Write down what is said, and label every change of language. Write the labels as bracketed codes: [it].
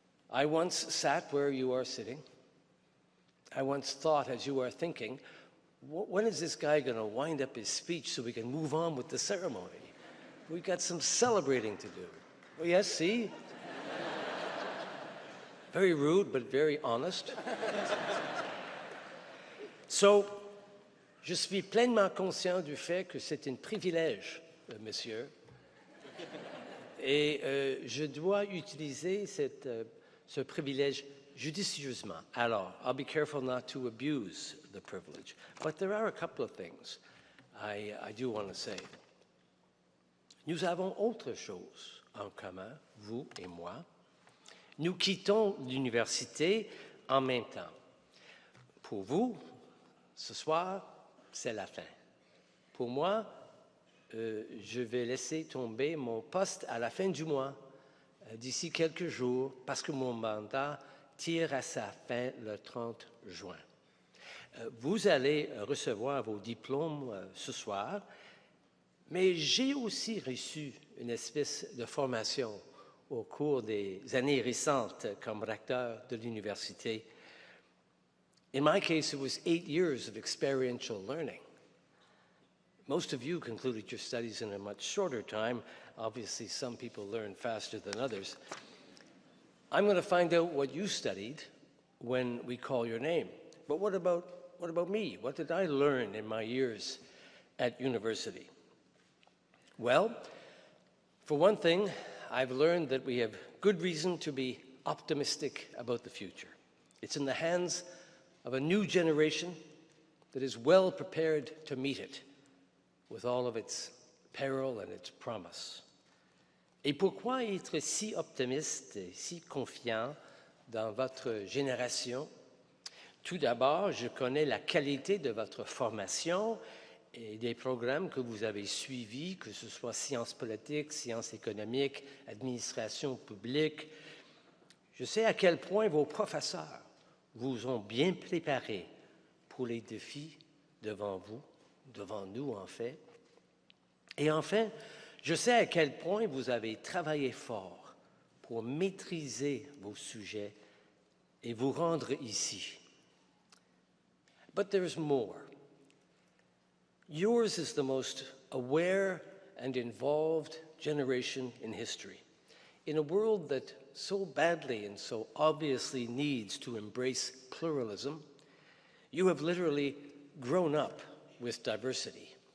[en] I once sat where you are sitting. I once thought, as you are thinking, when is this guy going to wind up his speech so we can move on with the ceremony? We've got some celebrating to do. Oh, yes, see? Very rude, but very honest. [fr] So, je suis pleinement conscient du fait que c'est un privilège, monsieur, et je dois utiliser ce privilège judicieusement. [en] Alors, I'll be careful not to abuse the privilege, but there are a couple of things I do want to say. [fr] Nous avons autre chose en commun, vous et moi. Nous quittons l'université en même temps. Pour vous, ce soir, c'est la fin. Pour moi, je vais laisser tomber mon poste à la fin du mois, d'ici quelques jours, parce que mon mandat tire à sa fin le 30 juin. Vous allez recevoir vos diplômes ce soir, mais j'ai aussi reçu une espèce de formation au cours des années récentes comme recteur de l'université. [en] In my case, it was 8 years of experiential learning. Most of you concluded your studies in a much shorter time. Obviously, some people learn faster than others. I'm going to find out what you studied when we call your name. But what about me? What did I learn in my years at university? Well, for one thing, I've learned that we have good reason to be optimistic about the future. It's in the hands of a new generation that is well prepared to meet it with all of its peril and its promise. [fr] Et pourquoi être si optimiste et si confiant dans votre génération? Tout d'abord, je connais la qualité de votre formation et des programmes que vous avez suivis, que ce soit sciences politiques, sciences économiques, administration publique. Je sais à quel point vos professeurs vous ont bien préparé pour les défis devant vous, devant nous en fait. Et enfin, je sais à quel point vous avez travaillé fort pour maîtriser vos sujets et vous rendre ici. [en] But there's more. Yours is the most aware and involved generation in history. In a world that so badly and so obviously needs to embrace pluralism, you have literally grown up with diversity.